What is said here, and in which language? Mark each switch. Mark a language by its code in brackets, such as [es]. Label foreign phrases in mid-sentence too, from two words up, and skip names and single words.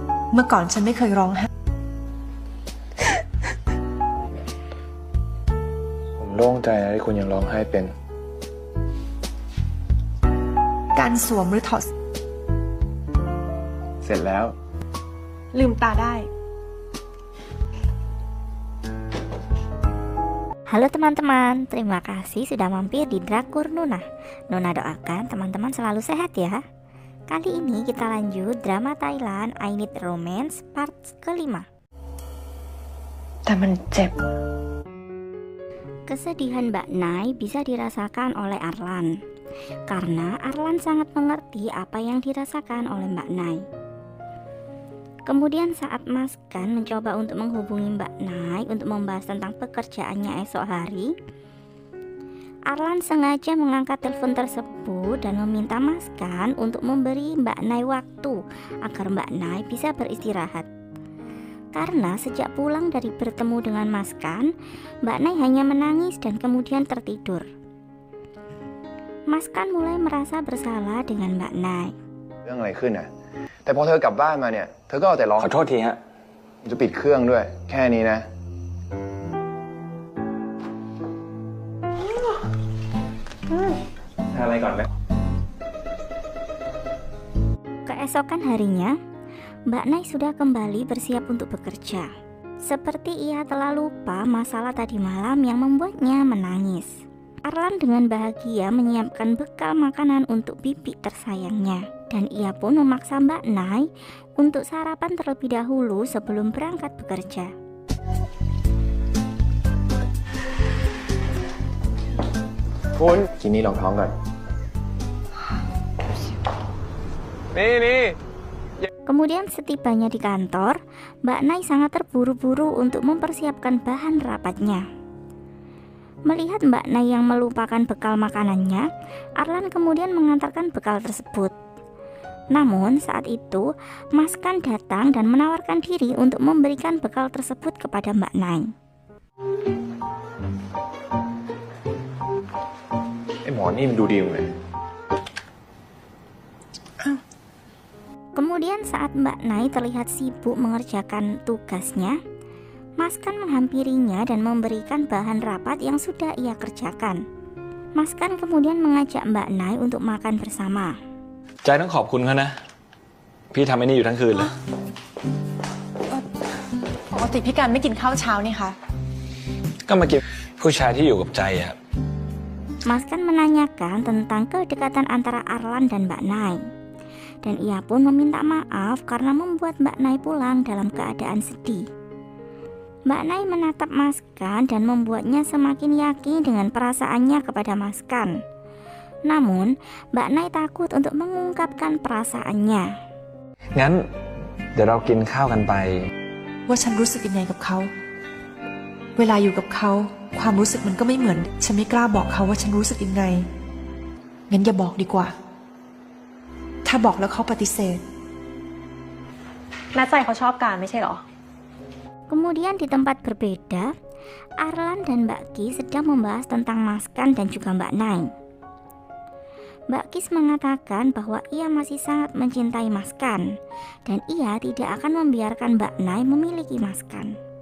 [th] เมื่อก่อนฉันไม่เคยร้องไห้ ผมโล่งใจนะที่คุณยังร้องไห้เป็น การสวมหรือถอด เสร็จแล้ว ลืมตาได้ [id] Halo teman-teman, terima kasih sudah mampir di Drakor Nuna. Nuna doakan teman-teman selalu sehat ya. Kali ini kita lanjut drama Thailand I Need Romance part kelima. [th] แต่มันเจ็บ [id] Kesedihan Mbak Nai bisa dirasakan oleh Arlan, karena Arlan sangat mengerti apa yang dirasakan oleh Mbak Nai. Kemudian saat Mas Kan mencoba untuk menghubungi Mbak Nai untuk membahas tentang pekerjaannya esok hari, Arlan sengaja mengangkat telepon tersebut dan meminta Mas Kan untuk memberi Mbak Nai waktu agar Mbak Nai bisa beristirahat. Karena sejak pulang dari bertemu dengan Mas Kan, Mbak Nai hanya menangis dan kemudian tertidur. Mas Kan mulai merasa bersalah dengan Mbak Nai. [th] เรื่องอะไรขึ้นน่ะแต่พอเธอกลับบ้านมาเนี่ยเธอก็เอาแต่ร้องขอโทษทีฮะจะปิดเครื่องด้วยแค่นี้นะ ทานอะไรก่อนไหม [id] Keesokan harinya, Mbak Nai sudah kembali bersiap untuk bekerja. Seperti ia telah lupa masalah tadi malam yang membuatnya menangis. Arlan dengan bahagia menyiapkan bekal makanan untuk bibi tersayangnya. Dan ia pun memaksa Mbak Nai untuk sarapan terlebih dahulu sebelum berangkat bekerja. [th] Kun, กินนี่ลองท้องก่อน นี่ [id] Kemudian setibanya di kantor, Mbak Nai sangat terburu-buru untuk mempersiapkan bahan rapatnya. Melihat Mbak Nai yang melupakan bekal makanannya, Arlan kemudian mengantarkan bekal tersebut. Namun saat itu, Mas Kan datang dan menawarkan diri untuk memberikan bekal tersebut kepada Mbak Nai. [th] ไอ้หมอนี่มันดูดีเลย [id] Kemudian saat Mbak Nai terlihat sibuk mengerjakan tugasnya, Mas Kan menghampirinya dan memberikan bahan rapat yang sudah ia kerjakan. Mas Kan kemudian mengajak Mbak Nai untuk makan bersama. [th] ใจต้องขอบคุณเขานะพี่ทำไอ้นี่อยู่ทั้งคืนเลย ปกติพี่การไม่กินข้าวเช้านี่คะ ก็มากินผู้ชายที่อยู่กับใจอะ [id] Mas Kan menanyakan tentang kedekatan antara Arlan dan Mbak Nai. Dan ia pun meminta maaf karena membuat Mbak Nai pulang dalam keadaan sedih. Mbak Nai menatap Mas Kan dan membuatnya semakin yakin dengan perasaannya kepada Mas Kan. Namun, Mbak Nai takut untuk mengungkapkan perasaannya. [th] งั้นเดี๋ยวเรากินข้าวกันไป ว่าฉันรู้สึกยังไงกับเขา เวลาอยู่กับเขาความรู้สึกมันก็ไม่เหมือน ฉันไม่กล้าบอกเขาว่าฉันรู้สึกยังไง งั้นอย่าบอกดีกว่า ถ้าบอกแล้วเขาปฏิเสธ แม่ใจเขาชอบการไม่ใช่หรอ [id] Kemudian di tempat berbeda, Arlan dan Mbak Kis sedang membahas tentang Mas Kan dan juga Mbak Nai. Mbak Kis mengatakan bahwa ia masih sangat mencintai Mas Kan dan ia tidak akan membiarkan Mbak Nai memiliki Mas Kan.